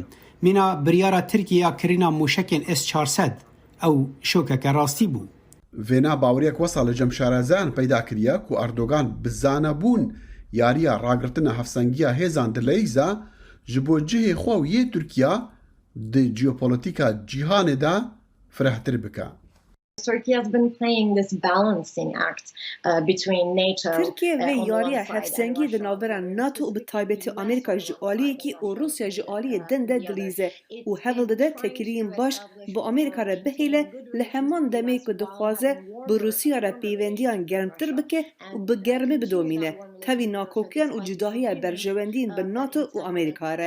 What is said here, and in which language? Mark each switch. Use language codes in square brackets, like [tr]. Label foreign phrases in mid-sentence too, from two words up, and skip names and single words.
[ku] Mîna biryara Tirkiyeya kirîna mûşekên S-400 ew şokeke rastî bû. Vêna baweriyek wesa li cemşarezan peyda kiriye ku Erdogan bi zanebûn yariya ragirtina hevsengiya hêzan dileyîza ji bo cihê xwe û yê Tirkiya di jeopolîtîka cîhanê de firehtir bike. [en] Turkey has been playing this balancing act between NATO. [ku] Türkiye ve yariya hevsengî di navbera NATO û bi taybetî Amerîka ji aliyekî û Rusya ji aliyê din de dilîze û hewl dide tekiliyên baş bi Amerîka re bihêle li heman demê ku dixwaze bi Rusya re peyvendiyan germtir bike û bi germî bidomîne tevî nakokiyan û cudahiya berjewendiyên bi NATO û Amerîka re.